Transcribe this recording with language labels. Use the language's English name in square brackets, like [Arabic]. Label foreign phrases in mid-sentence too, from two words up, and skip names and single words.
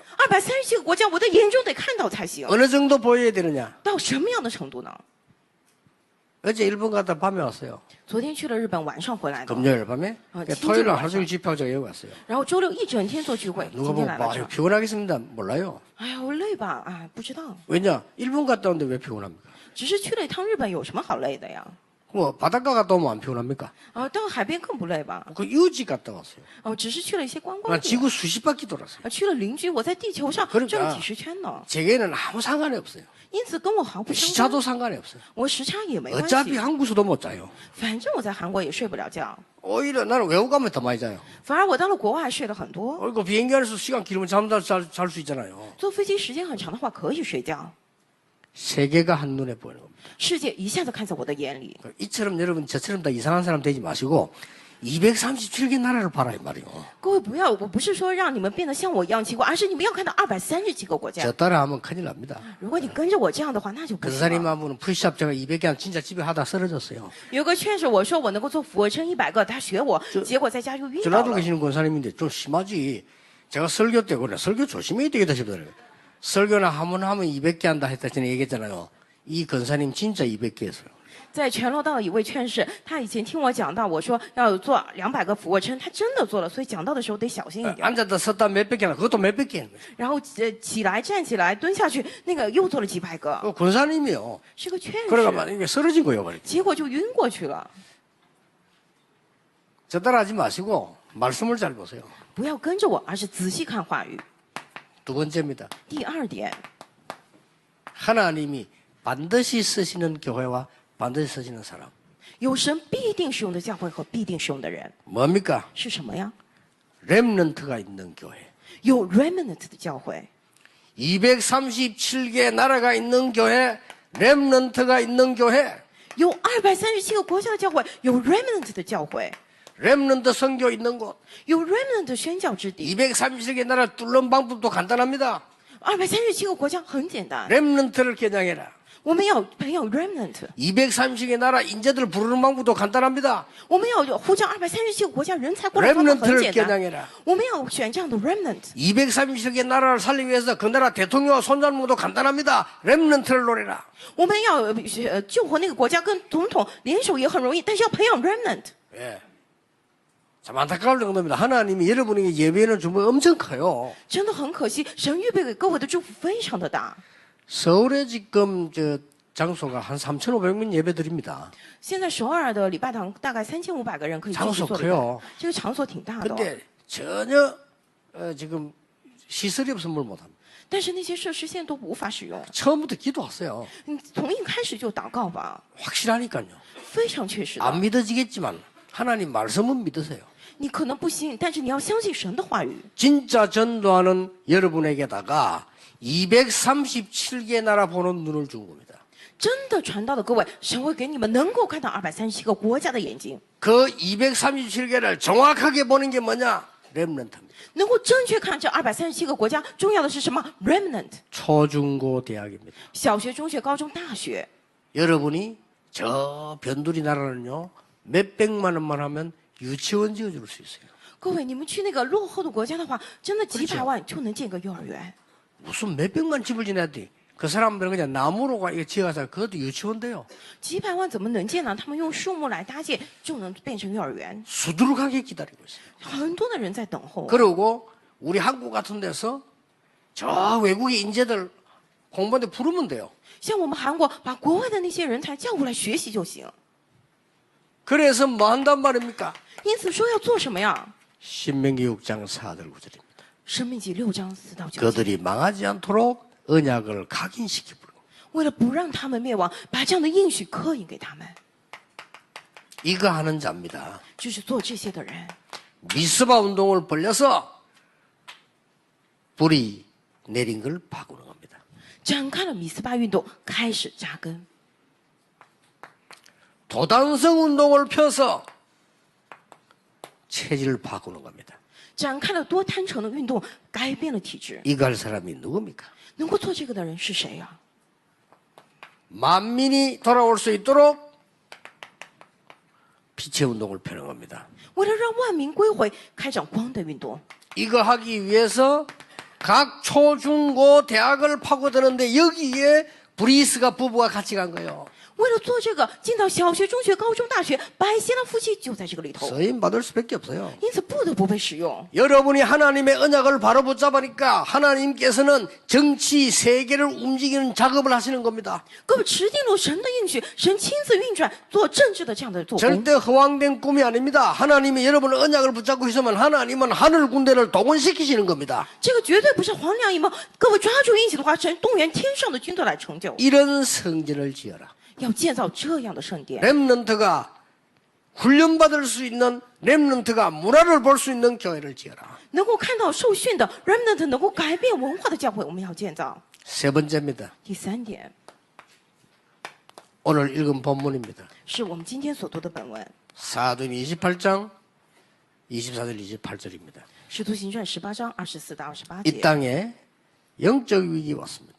[Chinese] 237 个国家，我的眼中得看到才行。 [Korean] 어느 정도 보여야 되느냐? [Chinese] 到什么样的程度呢？ [Korean] 어제 일본 갔다 밤에 왔어요. [Chinese] 昨天去了日本，晚上回来的。 [Korean] 금요일 밤에. 아, 토요일 하루 진짜 종일 집회하고 제가 여기 왔어요. [Chinese] 然后周六一整天做聚会， [Korean] 누가 [Chinese] 今天 [Korean] 보고 [Chinese] 来了 [Korean] 와, [Chinese] 这儿。 [Korean] 피곤하겠습니다. 몰라요. [Chinese] 哎呀，我累吧？啊，不知道， [Korean] 왜냐? 일본 갔다 오는데 왜 피곤합니까? [Chinese] 只是去了一趟日本，有什么好累的呀？ [Korean] 뭐 바닷가 갔다 오면 안 피곤합니까? [Chinese] 啊，到海边更不累吧？ [Korean] 그 유지 갔다 왔어요. [Chinese] 哦，只是去了一些观光 [Korean] 난 [Chinese] 地。 [Korean] 지구 수십 바퀴 돌았어요. [Chinese] 啊，去了邻居，我在地球上 [Korean] 그러니까 [Chinese] 转了几十圈呢， [Korean] 제게는 아무 상관이 없어요. [Chinese] 因此跟我毫不相关。 [Korean] 시차도 상관이 없어요. [Chinese] 我时差也没关 [Korean] 어차피 [Chinese] 系， [Korean] 한국에서도 못 자요. [Chinese] 反正我在韩国也睡不了觉， [Korean] 오히려 나는 외국 가면 더 많이 자요. [Chinese] 反而我到了国外睡了很多。 [Korean] 그리고 비행기 안에서 시간 길으면 잠잘 수 있잖아요. [Chinese] 坐飞机时间很长的话可以睡觉， [Korean] 세계가 한눈에 보이는 겁니다. [Chinese] 世界一下子看在我的眼里。 [Korean] 이처럼 여러분 저처럼 다 이상한 사람 되지 마시고 237개 나라를 봐라 이 말이요. [Chinese] 各位不要，我不是说让你们变得像我一样奇怪，而是你们要看到230几个国家 [Korean] 저 。 따라하면 큰일 납니다. [Chinese] 如果你跟着我这样的话，那就不行 [Korean] 근사님 [Chinese] 了。 [Korean] 한 분은 푸시업 제가 200개 하면 진짜 집에 하다 쓰러졌어요. [Chinese] 有个劝着我说我能够做俯卧撑100个，他学我，结果在家就晕倒 [Korean] 전라도 [Chinese] 了。 [Korean] 계시는 권사님인데 좀 심하지. 제가 설교 때 그래 설교 조심해야 되겠다 싶더라고요. 설교나 하면 200개 한다 했다 전에 얘기했잖아요. 이 권사님 진짜 200개 했어요. [Chinese] 在全罗道的一位劝士，他以前听我讲到，我说要做200个俯卧撑，他真的做了，所以讲到的时候得小心一点。 [Korean] 앉았다 섰다 몇백 개나 그것도 몇백 개 하는 거예요. [Chinese] 然后起来、站起来、蹲下去，那个又做了几百个， [Korean] 그 권사님이요. [Chinese] 是个劝 [Korean] 그러가 [Chinese] 士， [Korean] 만약에 쓰러진 거예요. 그래. [Chinese] 结果就晕过去了。 [Korean] 저 따라하지 마시고 말씀을 잘 보세요. [Chinese] 不要跟着我，而是仔细看话语。 [Korean] 두 번째입니다. [Chinese] 第二点， [Korean] 하나님이 반드시 쓰시는 교회와 반드시 쓰시는 사람. [Chinese] 有神必定使用的教会和必定使用的人 [Korean] 뭡니까? [Chinese] 是什么呀？ [Korean] 렘넌트가 있는 교회. [Chinese] 有 remnant 的教会， [Korean] 237개 나라가 있는 교회, 렘넌트가 있는 교회, [Chinese] 有237个国家的教会，有 remnant 的教会， [Korean] 렘넌트 선교 있는 곳. [Chinese] 有 remnant 的宣教之地。 [Korean] 237개 나라 뚫는 방법도 간단합니다. [Chinese] 237 个国家很简单， [Korean] 렘넌트를 겨냥해라. [Chinese] 我们要培养 remnant， [Korean] 230개 나라 인재들 부르는 방법도 간단합니다. [Chinese] 我们要呼召237个国家人才过来，方法很 [Korean] 렘넌트를 [Chinese] 简单。 [Korean] 겨냥해라. [Chinese] 我们要选这样的 remnant， [Korean] 230개 나라를 살리기 위해서 그 나라 대통령과 손잡는 것도 간단합니다. 렘넌트를 노려라. [Chinese] 我们要救活那个国家，跟总统联手也很容易，但是要培养 remnant。 [Korean] 예. 참 안타까울 정도입니다. 하나님이 여러분에게 예배는 준비 엄청 커요. [Chinese] 真的很可惜，神预备给各位的祝福非常的大。 [Korean] 서울에 지금 장소가 한 3,500명 예배 드립니다. [Chinese] 现在首尔的礼拜堂大概3500个人可以进去做礼 [Korean] 장소 [Chinese] 拜，这个场所挺大的、哦。 [Korean] 근데 전혀 지금 시설이 없으면 뭘 못합니다. [Chinese] 但是那些设施现在都无法使用。 [Korean] 처음부터 기도하세요. [Chinese] 你从一开始就祷告吧， [Korean] 확실하니까요. [Chinese] 非常确实的。 [Korean] 안 믿어지겠지만 하나님 말씀은 믿으세요. [Chinese] 你可能不信，但是你要相信神的话语。 [Korean] 진짜 전도하는 여러분에게다가 237개 나라 보는 눈을 준 겁니다. [Chinese] 真的传道的各位，神会给你们能够看到237个国家的眼睛， [Korean] 그 237개를 정확하게 보는 게 뭐냐? 렘넌트입니다. [Chinese] 能够正确看这237个国家。重要的是什么 ？Remnant， [Korean] 초중고 대학입니다. [Chinese] 小学、中学、高中、大学。 [Korean] 여러분이 저 변두리 나라는요 몇백만 원만 하면 유치원 지어줄 수 있어요. [Chinese] 各位，你们去那个落后的国家的话，真的几百万就能建个幼儿园。 [Korean] 무슨 몇백만 집을 지내야 돼? 그 사람들은 그냥 나무로 이거 지어서 그것도 유치원 돼요. [Chinese] 几百万怎么能建呢？他们用树木来搭建，就能变成幼儿园。 [Korean] 수두룩하게 기다리고 있어요. [Chinese] 很多的人在等候。 [Korean] 그리고 우리 한국 같은 데서 저 외국의 인재들 공부하는데 부르면 돼요. [Chinese] 像我们韩国，把国外的那些人才叫过来学习就行。 [Korean] 그래서 뭐 한단 말입니까? [Chinese] 因此说要做什么呀？ [Korean] 신명기 6장 4절 9절입니다. [Chinese] 生命记6章4到9节， [Korean] 그들이 망하지 않도록 언약을 각인시키고 [Chinese] 为了不让他们灭亡，把这样的应许刻印给他们， [Korean] 이거 하는 자입니다. [Chinese] 就是做这些的人。 [Korean] 미스바 운동을 벌려서 불이 내린 걸 바꾸는 겁니다. [Chinese] 展开了米斯巴运动，开始扎根。 [Korean] 도단성 운동을 펴서 체질을 바꾸는 겁니다. [Chinese] 展开了多摊城的运动，改变了体制。 [Korean] 이거 할 사람이 누굽니까? [Chinese] 能够做这个的人是谁呀、 [Korean] 만민이 돌아올 수 있도록 빛의 운동을 펴는 겁니다. [Chinese] 为了让万民归回，开展光的运动。 [Korean] 이거 하기 위해서 각 초중고 대학을 파고드는데 여기에 브리스가 부부가 같이 간 거예요. [Chinese] 为了做这个，进到小学、中学、高中、大学，百希拉夫妻就在这个里头， [Korean] 쓰임 받을 수밖에 없어요. [Chinese] 因此不得不被使用。 [Korean] 여러분이 하나님의 언약을 바로 붙잡으니까 하나님께서는 정치 세계를 움직이는 작업을 하시는 겁니다. [Chinese] 各位持定了神的应许，神亲自运转做政治的这样的做工， [Korean] 절대 허황된 꿈이 아닙니다. 하나님이 여러분의 언약을 붙잡고 있으면 하나님은 하늘 군대를 동원시키시는 겁니다. [Chinese] 这个绝对不是黄粱一梦。各位抓住应许的话，神动员天上的军队来成就， [Korean] 이런 성전을 지어라. [Chinese] 要建造这样的圣殿， [Korean] 렘넌트가 훈련받을 수 있는 렘넌트가 문화를 볼 수 있는 교회를 지어라. [Chinese] 能够看到受训的 remnant 能够改变文化的教会，我们要建造。 [Korean] 세 번째입니다. [Chinese] 第3点 [Korean] 오늘 읽은 본문입니다. [Chinese] 是我们今天所读的本文， [Korean] 사도행 28장 24절 28절입니다. [Chinese] 使徒行传18章24到28 [Korean] 이 [Chinese] 节。 [Korean] 땅에 영적 위기 왔습니다.